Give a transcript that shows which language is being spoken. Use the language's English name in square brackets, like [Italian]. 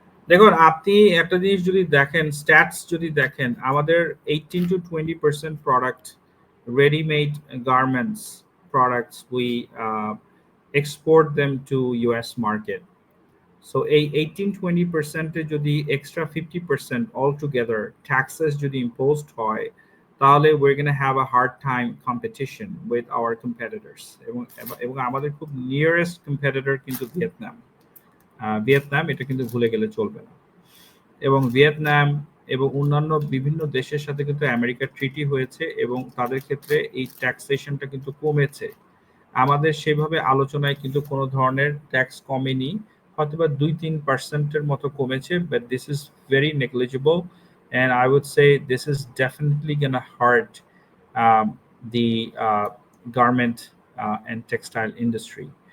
[Bangla] দেখুন, আপনি একটা জিনিস যদি দেখেন, স্ট্যাটস যদি দেখেন, আমাদের 18 to 20% product, readymade garments products, [English] We export them to US market. So [Bangla] এই 18-20% এ যদি [English] extra 50% all together taxes [Bangla] যদি [English] imposed হয়, [Bangla] তাহলে [English] we're going to have a hard time competition with our competitors. [Bangla] এবং আমাদের খুব নিয়ারেস্ট কম্পিটিটর কিন্তু ভিয়েতনাম। ভিয়েতনাম, এটা কিন্তু ভুলে গেলে চলবে না। এবং ভিয়েতনাম এবং অন্যান্য বিভিন্ন দেশের সাথে কিন্তু আমেরিকার ট্রিটি হয়েছে, এবং তাদের ক্ষেত্রে এই ট্যাক্সেশনটা কিন্তু কমেছে। আমাদের সেভাবে আলোচনায় কিন্তু কোনো ধরনের ট্যাক্স কমেনি, হয়তোবা 2-3%-এর মতো কমেছে, [English] But this is very negligible, and I would say this is definitely gonna hurt the garment and textile industry.